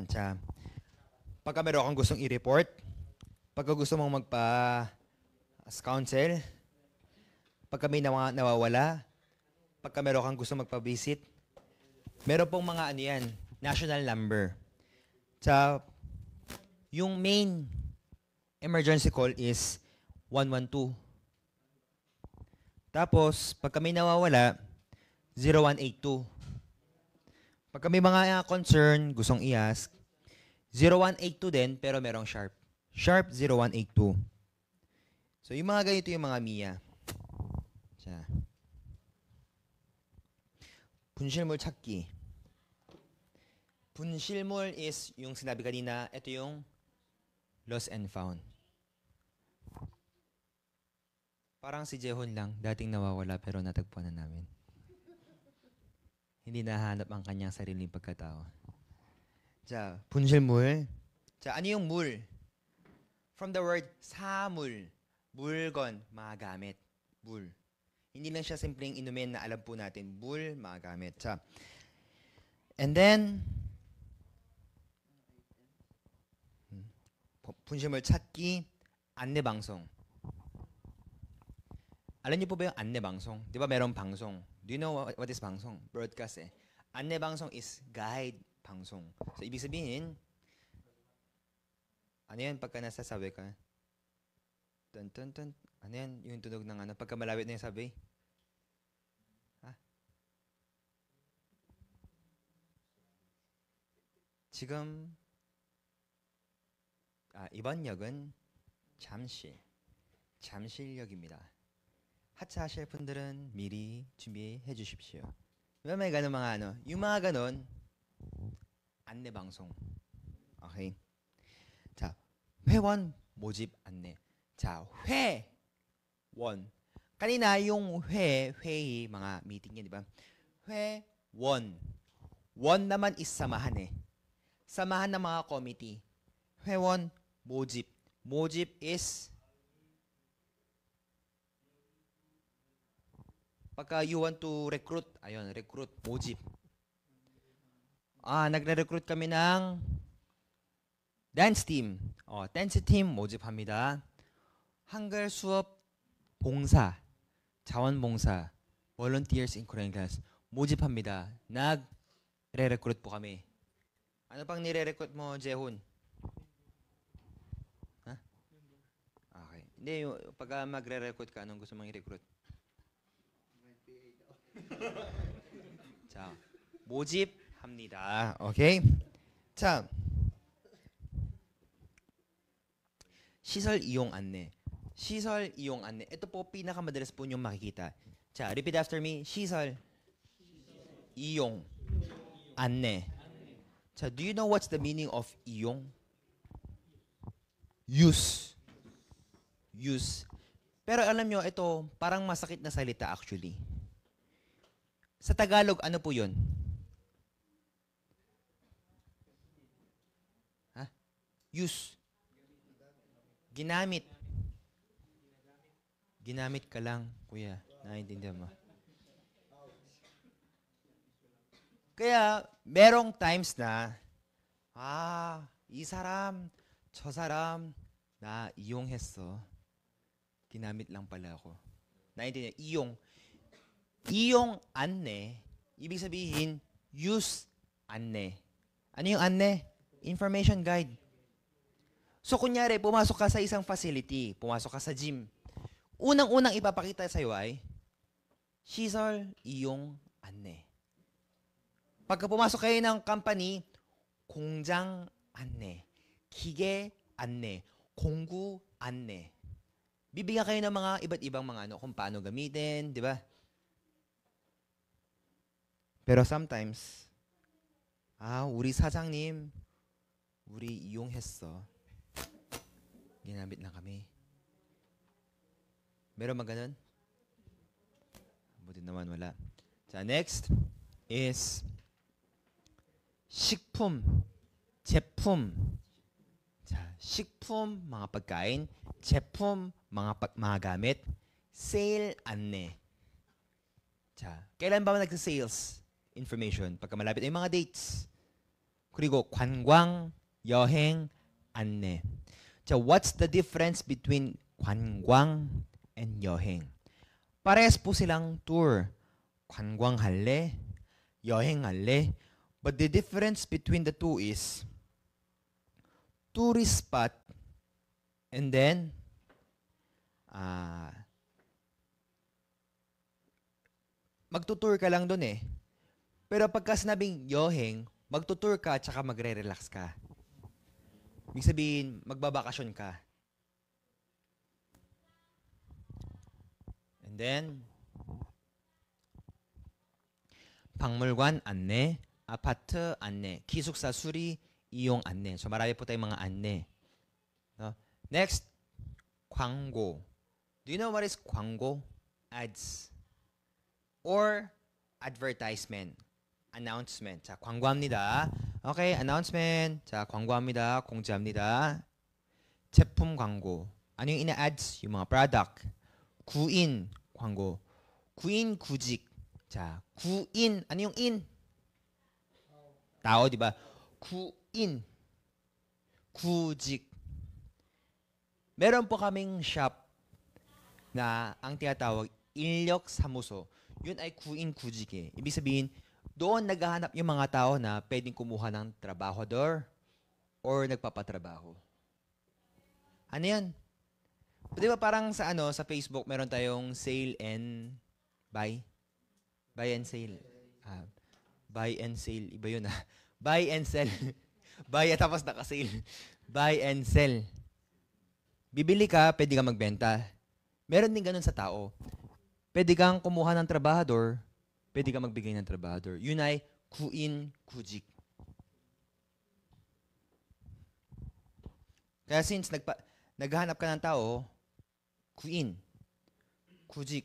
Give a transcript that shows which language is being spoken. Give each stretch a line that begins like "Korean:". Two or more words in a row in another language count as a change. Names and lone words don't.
Filipino: Sa pagka meron kang gustong i-report, pagka gusto mong magpa-counsel, pagka may nawawala, pagka meron kang gusto magpa-visit, meron pong mga yan, national number. Sa yung main emergency call is 112. Tapos, pagka may nawawala, 0182. Pagka may mga concern, gustong i-ask, 0182 din, pero merong sharp. Sharp 0182. So, yung mga ganito yung mga MIA.
Korean: 자, 분실물 찾기.
Filipino: 분실물 is yung sinabi kanina, ito yung
English: lost and found.
Filipino: Parang si Jehon lang, dating nawawala pero natagpuan na namin. Hindi nahanap ang kanyang sariling pagkatao.
Korean: 자, 분실물. 자,
Filipino: ano yung 물?
English: From the word
Korean: 사물. 물건, magamit. 물.
Filipino: Hindi lang siya simpleng inumin na alam po natin.
Korean: 물, magamit. 자,
English: and then,
Korean: 분실물 찾기, 안내방송.
Filipino: Alam niyo po ba yung 안내방송? Di ba merong 방송?
English: Do you know what is 방송?
Filipino: Broadcast eh.
Korean: 안내방송
English: is guide
Korean: 방송.
Filipino: So, ibig sabihin, ano yan pagka nasasabi ka? Dun, dun, dun. Ano yan? Yung tunog ng ano? Pagka malapit na yung sabi? Ha?
Korean: 지금 이번 역은 잠실역입니다. 하차하실 분들은 미리 준비해 주십시오.
Filipino: may ganun mga ano? Yung mga ganun,
Korean: 안내방송. Okay? 자, 회원 모집 안내. 자, 회원.
Filipino: kanina yung 회의, mga meeting yan, di ba? 회원. 원 naman is samahan eh. Samahan ng mga committee.
Korean: 회원 모집. 모집
English: is pagka you want to recruit, ayun, recruit, 모집.
Filipino: Nagre-recruit kami ng dance team.
English: dance team
Korean: 모집합니다. 한글 수업 봉사, 자원봉사,
English: volunteers in Korean class 모집합니다.
Filipino: nagre-recruit po kami. Ano pang nire-recruit mo, Jehun? Ha? Okay. Hindi, pagka magre-recruit ka, anong gusto mong i-recruit?
Korean: 자, 모집합니다. Okay? 자, 시설 이용 안내. 시설 이용 안내.
Filipino: Ito po pinakamadalas po niyong makikita.
Korean: 자,
English: repeat after me.
Korean: 시설 이용 안내. 자,
English: do you know what's the meaning of 이용? Use. Use.
Filipino: Pero alam nyo, ito parang masakit na salita actually. Sa Tagalog, ano po yun? Ha? Use. Ginamit. Ginamit ka lang, kuya. Naiintindihan mo. Kaya, merong times na,
Korean: 이 사람, 저 사람, 나 이용했어.
Filipino: ginamit lang pala ako. Naiintindihan,
Korean: 이용. 이용 안내,
Filipino: ibig sabihin, use 안내. Ano yung 안내?
English: Information guide.
Filipino: So, kunyari, pumasok ka sa isang facility, pumasok ka sa gym. Unang-unang ipapakita sa'yo ay, 시설 이용 안내. Pagka pumasok kayo ng company,
Korean: 공장 안내, 기계 안내, 공구 안내.
Filipino: Bibigyan kayo ng mga iba't ibang mga ano, kung paano gamitin, di ba? Pero sometimes,
Korean: 우리 사장님, 우리 이용했어.
Filipino: ginamit lang kami. Meron ba ganun? Buti naman wala.
Korean: 자,
English: next is
Korean: 식품, 제품. 자, 식품,
Filipino: mga pagkain. 제품, mga gamit. Sale,
Korean: 안내. 자,
Filipino: kailan ba nagsa-sales information? Pagka malapit ay mga dates.
Korean: 그리고 관광, 여행, 안내. 자,
English: what's the difference between 관광 and 여행?
Filipino: Parehas po silang tour.
Korean: 관광할래? 여행할래?
English: But the difference between the two is tourist spot and then
Filipino: magtutour ka lang dun eh. Pero pagka sinabing yoheng, magtutour ka at saka magre-relax ka. Ibig sabihin, magbabakasyon ka.
English: And then,
Korean: 박물관 안내, 아파트 안내, 기숙사 수리 이용 안내.
Filipino: So marami po tayong mga 안내.
English: No? Next, 광고. Do you know what is 광고? Ads. Or advertisement. Announcement.
Korean: 자, 광고합니다.
English: Okay, announcement.
Korean: 자, 광고합니다. 공지합니다. 제품 광고.
Filipino: Ano yung ina-ads? Yung mga product.
Korean: 구인 광고. 구인 구직. 자, 구인.
Filipino: Ano yung in? Tao, di ba?
Korean: 구인. 구직.
Filipino: Meron po kaming shop na ang tinatawag 인력사무소. Yun ay
Korean: 구인 구직
Filipino: eh. Ibig sabihin, doon naghahanap yung mga tao na pwedeng kumuha ng trabahador or nagpapatrabaho. Ano yan? Di ba parang sa sa Facebook meron tayong
English: sale and buy? Buy and sale. Buy and sale.
Filipino: Iba yun
English: Buy and sell.
Filipino: Buy at tapos naka-sale.
English: Buy and sell.
Filipino: Bibili ka, pwede ka magbenta. Meron din ganun sa tao. Pwede kang kumuha ng trabahador, pwede kang magbigay ng trabahador. Yun ay
Korean: 구인 구직.
Filipino: Kaya since naghahanap ka ng tao,
Korean: 구인, 구직.